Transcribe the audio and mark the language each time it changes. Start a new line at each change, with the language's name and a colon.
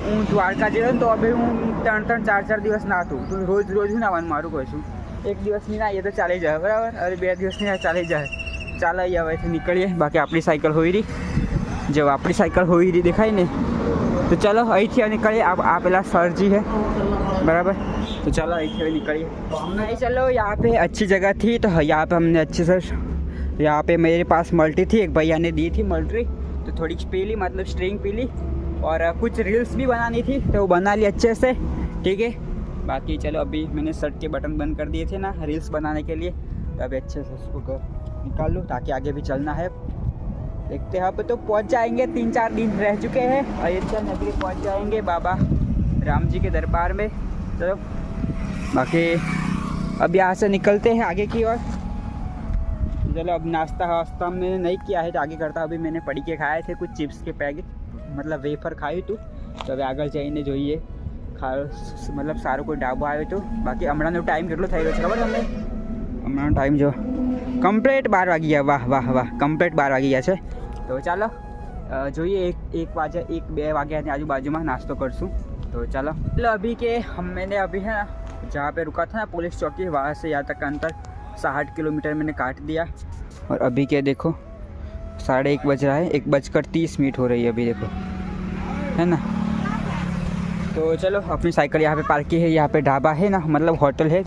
Gujarati: હું દ્વારકા જયો ને તો હવે હું 3-3, 4-4 દિવસ નાહતું. તો રોજ હું નાવાનું મારું કહીશું. 1 દિવસની નાહીએ તો ચાલી જાય બરાબર. અરે 2 દિવસની ના ચાલી જાય. ચાલો હવેથી નીકળીએ. બાકી આપણી સાયકલ હોઈ રહી, જો આપણી સાયકલ હોઈ રહી દેખાય ને, તો ચાલો અહીંથી નીકળીએ. આ પેલા
Hindi: सरजी है बराबर. तो चलो ऐसे निकलिए. चलो यहाँ पे अच्छी जगह थी तो यहाँ पे हमने अच्छे से, यहाँ पे मेरे पास मल्टी थी, एक भैया ने दी थी मल्टी, तो थोड़ी पी ली, मतलब स्ट्रिंग पी ली और कुछ रील्स भी बनानी थी तो वो बना ली अच्छे से. ठीक है. बाकी चलो अभी मैंने शर्ट के बटन बंद कर दिए थे ना रील्स बनाने के लिए, तो अभी अच्छे से उसको निकाल लूँ ताकि आगे भी चलना है. देखते हैं. अब तो पहुँच जाएंगे, 3-4 दिन रह चुके हैं, अयोध्या नगरी पहुँच जाएंगे बाबा राम जी के दरबार में. चलो बाकी अब यहाँ से निकलते हैं आगे की ओर. चलो अब नाश्ता वास्ता मैंने नहीं किया है तो आगे करता. अभी मैंने पड़ी के खाए थे कुछ चिप्स के पैकेट, मतलब वेफर खाई
Gujarati: તું. તો હવે આગળ જઈને જોઈએ મતલબ સારું કોઈ ડાબો આવ્યો તો. બાકી હમણાંનો ટાઈમ કેટલો થઈ રહ્યો છે ખબર તમને? હમણાંનો ટાઈમ જો કમ્પ્લીટ 12 વાગી ગયા. વાહ વાહ વાહ, કમ્પ્લીટ 12 વાગી ગયા છે. તો ચાલો જોઈએ 1 વાગે 1-2 વાગ્યાની આજુબાજુમાં નાસ્તો કરશું.
Hindi: तो चलो अभी के मैंने अभी है ना जहाँ पे रुका था ना पुलिस चौकी, वहाँ से यहाँ तक का अंतर 60 किलोमीटर मैंने काट दिया. और अभी के देखो 1:30 बज रहा है, 1:30 हो रही है अभी देखो, है ना. तो चलो अपनी साइकिल यहाँ पे पार्क की है. यहाँ पे ढाबा है ना, मतलब होटल है.